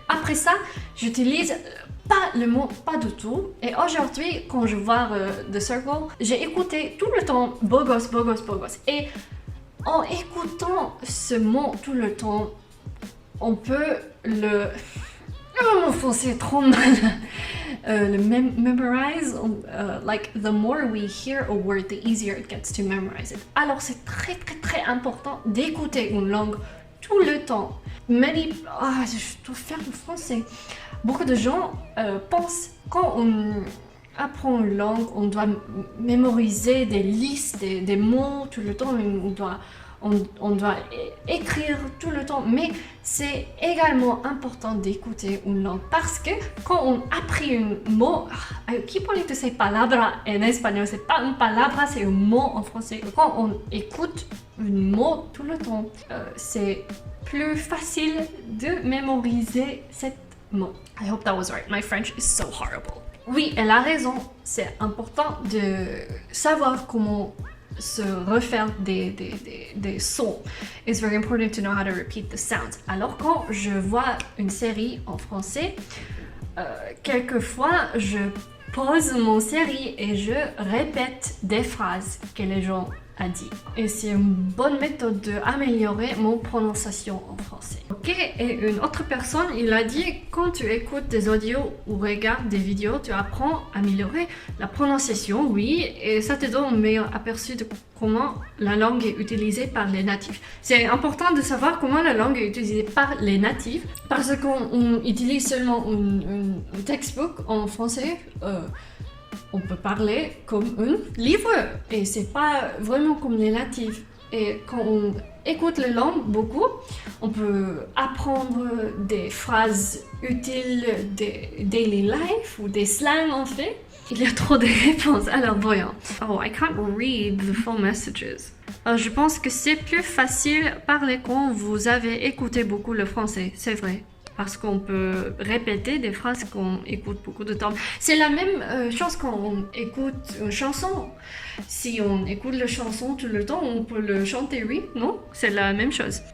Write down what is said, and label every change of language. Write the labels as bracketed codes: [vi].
[fr] Après ça, j'utilise pas le mot pas du tout. Et aujourd'hui, quand je vois The Circle, j'ai écouté tout le temps beau gosse, beau gosse, beau gosse. Et en écoutant ce mot tout le temps, on peut le... Oh, mon français est trop mal. [en] Le memorize, like the more we hear a word, the easier it gets to memorize it. [fr] Alors c'est très important d'écouter une langue tout le temps. Je dois faire le français. Beaucoup de gens pensent quand on apprend une langue, on doit mémoriser des listes, des mots tout le temps. On doit écrire tout le temps, mais c'est également important d'écouter une langue parce que quand on apprend un mot, I keep wanting to say palabra en espagnol, c'est pas une palabra, c'est un mot en français. Quand on écoute un mot tout le temps, c'est plus facile de mémoriser cet mot. [en] I hope that was right. My French is so horrible. [fr] Oui, elle a raison. C'est important de savoir comment se refaire des sons. [en] It's very important to know how to repeat the sounds. [fr] Alors quand je vois une série en français, quelquefois je pose mon série et je répète des phrases que les gens ont dit. Et c'est une bonne méthode d'améliorer mon prononciation en français. Ok, et une autre personne, il a dit, quand tu écoutes des audios ou regardes des vidéos, tu apprends à améliorer la prononciation, oui, et ça te donne un meilleur aperçu de comment la langue est utilisée par les natifs. C'est important de savoir comment la langue est utilisée par les natifs, parce qu'on utilise seulement un textbook en français. On peut parler comme un livre et c'est pas vraiment comme les natifs. Et quand on écoute la langue beaucoup, on peut apprendre des phrases utiles des daily life ou des slangs en fait. Il y a trop de réponses, alors voyons. [en] Oh, I can't read the full messages. [fr] Je pense que c'est plus facile parler quand vous avez écouté beaucoup le français, c'est vrai. Parce qu'on peut répéter des phrases qu'on écoute beaucoup de temps. C'est la même chose quand on écoute une chanson. Si on écoute la chanson tout le temps, on peut le chanter, oui, non? C'est la même chose.